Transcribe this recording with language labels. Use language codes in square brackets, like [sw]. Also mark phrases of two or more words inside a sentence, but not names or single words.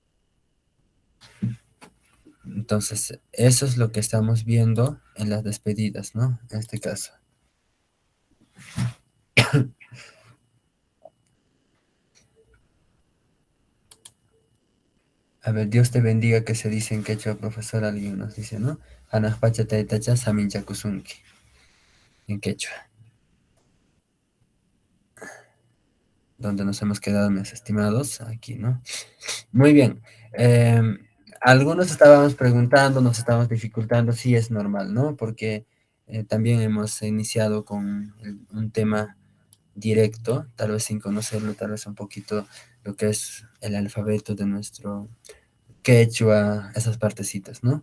[es] Entonces, eso es lo que estamos viendo en las despedidas, ¿no? En este caso. A ver, Dios te bendiga, que se dice en quechua, profesor, alguien nos dice, ¿no? [qu] Hanajpacha taitacha saminchakusunki, [es] en quechua, donde nos hemos quedado, mis estimados, aquí, ¿no? Muy bien. Em, Algunos estábamos preguntando, nos estábamos dificultando, sí es normal, ¿no? Porque también hemos iniciado con un tema directo, tal vez sin conocerlo, tal vez un poquito lo que es el alfabeto de nuestro quechua, esas partecitas, ¿no?